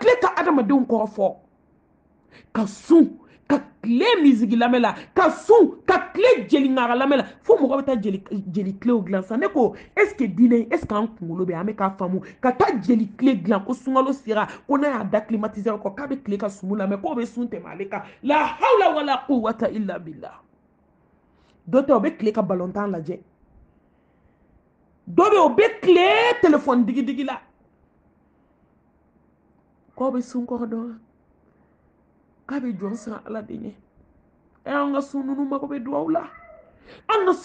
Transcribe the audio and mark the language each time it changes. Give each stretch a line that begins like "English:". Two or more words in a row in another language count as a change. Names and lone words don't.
Bambara: tile ka adamadenw kɔrɔ fɔ ka sun ka tile misigi lamɛn la ka sun ka tile jeli ŋaga lamɛn la fo mɔgɔ bɛ taa jeli tilew dilan sa ne ko
French: est ce que
Bambara: diinɛ
French: est ce que
Bambara: an kunkolo bɛ an bɛ k'a faamu ka taa jeli tile dilan ko sunkalo sera ko n'a y'a da climatiseur kɔ k'a bɛ tile ka sumu lamɛn k'o bɛ sun tɛmɛ ale kan
Arabic: لا حول ولا قوة إلا بالله
Bambara: dɔ tɛ o bɛ tile ka balontan lajɛ dɔ bɛ o bɛ tile téléphone digidigi la k'o bɛ sun kɔrɔ dɔn k'a bɛ jɔn siran ala de ɲɛ an ka sun ninnu mago bɛ duwawu la an ka